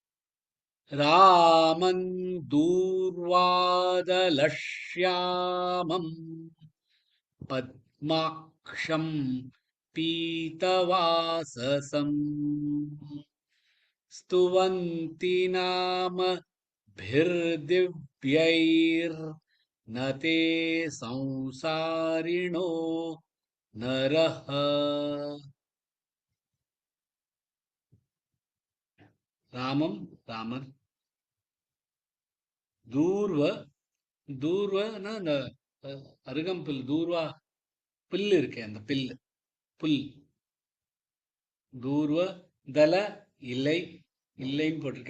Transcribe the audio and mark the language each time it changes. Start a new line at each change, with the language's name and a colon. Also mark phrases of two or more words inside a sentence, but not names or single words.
Sanskrit: रामं दूर्वादलश्यामं पद्माक्षं पीतवाससं स्तुवन्ति நாம भिर्दिव्यैर् न ते संसारिणो नरः.
Tamil: ராமம் ராமர் தூர்வ தூர்வனா இந்த அருகம்புல் தூர்வா புல் இருக்கே அந்த புல் தூர்வ தல இலை இல்லைன்னு போட்டிருக்கேன்.